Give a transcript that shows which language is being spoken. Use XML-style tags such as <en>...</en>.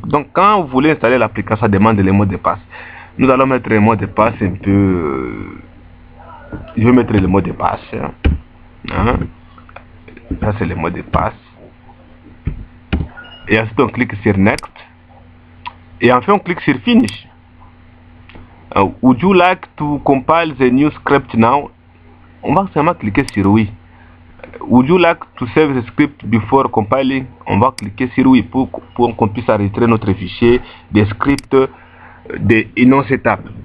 <fr>Donc, quand vous voulez installer l'application, ça demande les mots de passe. Nous allons mettre les mots de passe un peu. Je vais mettre les mots de passe. Hein. Ça, c'est les mots de passe. Et ensuite, on clique sur Next. Et enfin, on clique sur Finish.</fr> <en>Would you like to compile the new script now?</en> <fr>On va seulement cliquer sur oui.</fr> <en>Would you like to save the script before compiling?</en> <fr>On va cliquer sur oui pour qu'on puisse enregistrer notre fichier des scripts de non setup.</fr>